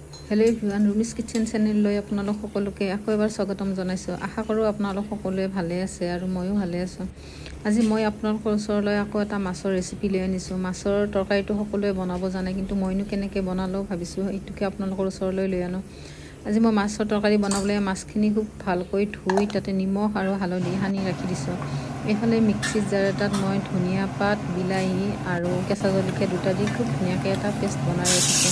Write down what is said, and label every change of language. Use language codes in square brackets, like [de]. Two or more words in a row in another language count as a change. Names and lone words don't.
[en] Hello everyone [as] ৰুমিছ কিচেন চেনেল আপোনালোক সকলোকে আকৌ এবাৰ স্বাগতম জনাইছো আশা কৰো আপোনালোক সকলোৱে ভালে আছে আৰু ময়ো ভালে আছো। আজি মই आपनालोকৰ ওচৰলৈ আকৌ এটা মাছৰ ৰেচিপি লৈ আনিছো। মাছৰ তৰকাৰীটো সকলোৱে বনাব জানে কিন্তু মইনো কেনেকৈ বনালো ভাবিছো এইটোকে আপোনালোকৰ ওচৰলৈ লৈ আনো। আজি মই মাছৰ তৰকাৰী বনাবলৈ মাছখিনি খুব ভালকৈ ধুই তাতে নিমখ আৰু হালধি সানি ৰাখি দিছো। এইফালে মিক্সিৰ জাৰ এটাত মই ধনিয়া পাত, বিলাহী আৰু কেঁচা জলকীয়া দুটা দি খুব ধুনীয়াকৈ এটা পেষ্ট বনাই ৰাখিছো।